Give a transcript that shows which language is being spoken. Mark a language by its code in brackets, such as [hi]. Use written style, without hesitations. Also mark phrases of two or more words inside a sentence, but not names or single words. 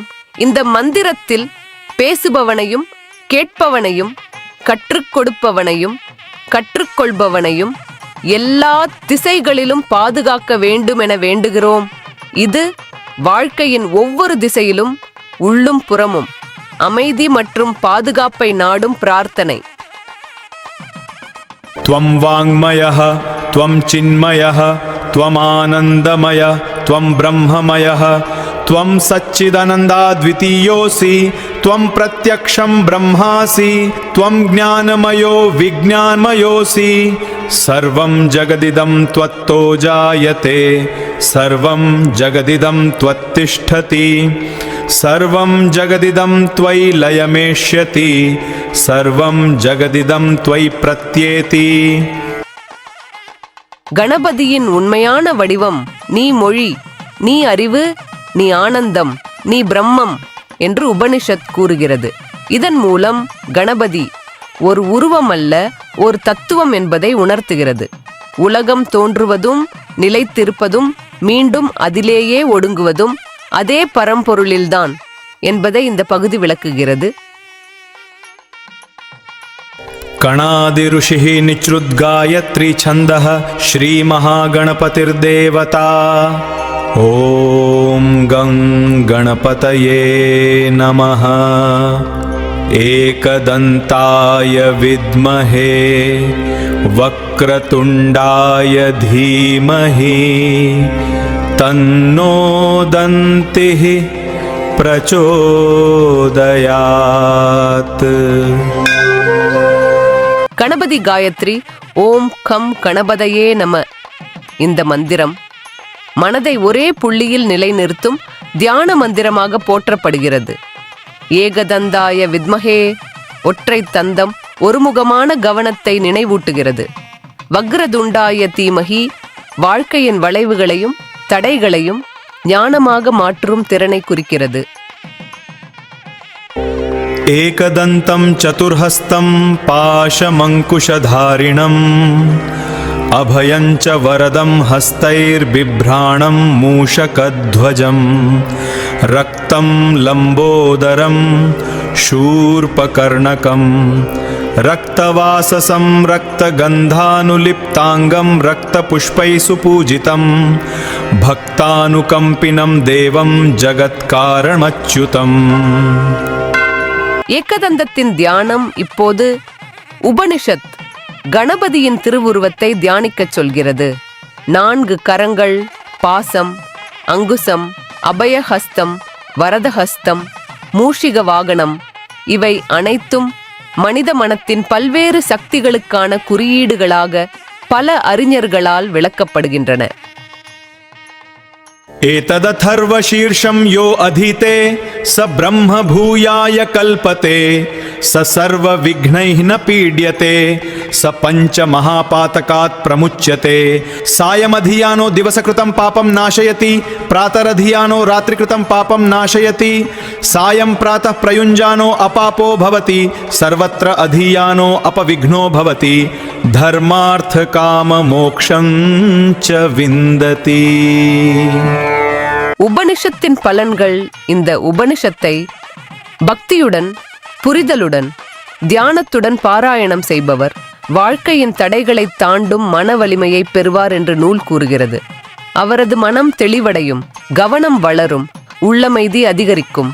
[ta] இந்த மந்திரத்தில் பேசுபவனையும் கேட்பவனையும் கற்றுக் கொடுப்பவனையும் கற்றுக்கொள்பவனையும் எல்லா திசைகளிலும் பாதுகாக்க வேண்டும் என வேண்டுகிறோம். இது வாழ்க்கையின் ஒவ்வொரு திசையிலும் உள்ளும் புறமும் அமைதி மற்றும் பாதுகாப்பை நாடும் பிரார்த்தனை. [sa] त्वं वाङ्मयः त्वं चिन्मयः त्वं आनन्दमयः त्वं ब्रह्ममयः त्वं सच्चिदानन्दाद्वितीयोऽसि त्वं प्रत्यक्षं ब्रह्मासि त्वं ज्ञानमयो विज्ञानमयोऽसि सर्वं जगदिदं त्वत्तो जायते सर्वं जगदिदं त्वत्तिष्ठति सर्वं जगदिदं त्वयि लयमेष्यति सर्वं जगदिदं त्वयि प्रत्येति. [ta] கணபதியின் உண்மையான வடிவம் நீ மொழி, நீ அறிவு, நீ ஆனந்தம், நீ பிரம்மம் என்று உபனிஷத் கூறுகிறது. இதன் மூலம் கணபதி ஒரு உருவம் அல்ல, ஒரு தத்துவம் என்பதை உணர்த்துகிறது. உலகம் தோன்றுவதும் நிலைத்திருப்பதும் மீண்டும் அதிலேயே ஒடுங்குவதும் அதே பரம்பொருளில்தான். என்பதை இந்த பகுதி விளக்குகிறது. [sa] கணாதி ऋषिः निचृद्गायत्री छन्दः श्रीमहागणपतिर्देवता. ॐ गं गणपतये नमः. एकदन्ताय विद्महे वक्रतुण्डाय धीमहि तन्नो दन्तिः प्रचोदयात्. [ta] கணபதி காயத்ரி [sa] ॐ गं गणपतये नमः. [ta] இந்த மந்திரம் மனதை ஒரே புள்ளியில் நிலைநிறுத்தும் தியான மந்திரமாக போற்றப்படுகிறது. [sa] एकदन्ताय विद्महे [ta] ஒற்றை தந்தம் ஒருமுகமான கவனத்தை நினைவூட்டுகிறது. [sa] वक्रतुण्डाय धीमहि [ta] வாழ்க்கையின் வளைவுகளையும் தடைகளையும் ஞானமாக மாற்றும் திறனை குறிக்கிறது. [sa] एकदन्तं चतुर्हस्तं पाशमङ्कुशधारिणम् अभयं च वरदं हस्तैर्बिभ्राणं मूषकध्वजं रक्तं लम्बोदरं शूर्पकर्णकं रक्तवाससं रक्तगन्धानुलिप्ताङ्गं रक्तपुष्पैः सुपूजितं भक्तानुकम्पिनं देवं जगत्कारणमच्युतम्. [ta] ஏகதந்தத்தின் தியானம் இப்போது உபனிஷத் கணபதியின் திருவுருவத்தை தியானிக்கச் சொல்கிறது. 4 கரங்கள், பாசம், அங்குசம், அபயஹஸ்தம், வரதஹஸ்தம், மூஷிக வாகனம் இவை அனைத்தும் மனித மனத்தின் பல்வேறு சக்திகளுக்கான குறியீடுகளாக பல அறிஞர்களால் விளக்கப்படுகின்றன. [sa] एतदथर्वशीर्षं यो अधीते स ब्रह्म भूयाय कल्पते स सर्वविघ्नैः न पीड्यते स पञ्चमहापातकात् प्रमुच्यते. सायमधियानो दिवसकृतं पापं नाशयति प्रातरधियानो रात्रिकृतं पापं नाशयति. सायं प्रातः प्रयुञ्जानो अपापो भवति सर्वत्र अधियानो अपविघ्नो भवति. धर्मार्थकाममोक्षं च विन्दति. [ta] உபனிஷத்தின் பலன்கள். இந்த உபனிஷத்தை பக்தியுடன், புரிதலுடன், தியானத்துடன் பாராயணம் செய்பவர் வாழ்க்கையின் தடைகளை தாண்டும் மன வலிமையை பெறுவார் என்று நூல் கூறுகிறது. அவரது மனம் தெளிவடையும், கவனம் வளரும், உள்ளமைதி அதிகரிக்கும்.